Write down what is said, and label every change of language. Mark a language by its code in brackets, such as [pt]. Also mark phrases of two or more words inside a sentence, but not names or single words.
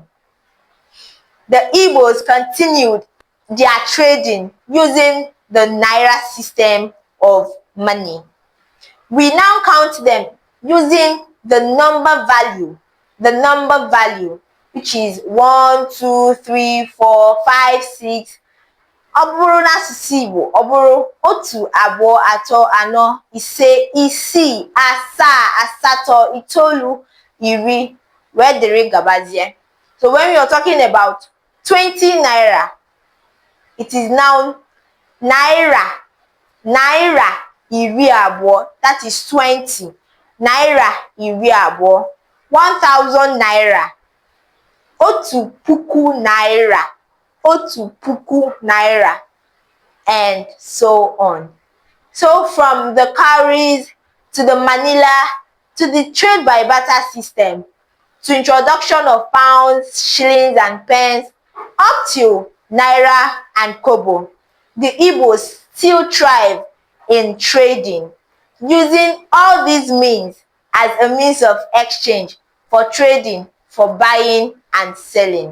[en] The Igbos continued their trading using the naira system of money. We now count them using the number value, which is 1, 2, 3, 4, 5, 6. [ig] Ọ bụrụ n'asụsụ Igbo, ọ bụrụ otu, abụọ, atọ, anọ, ise, isii, asaa, asatọ, itoolu, iri, wee dịrị gabazie. [en] So when we are talking about 20 naira, it is now naira [ig] iri abụọ, [en] that is 20. [ig] Naira iri abụọ. 1000 naira. Otu puku naira. [en] And so on. So from the cowries to the trade by barter system, to introduction of pounds, shillings and pence, up till naira and kobo, the Igbos still thrive in trading, using all these means as a means of exchange for trading, for buying and selling.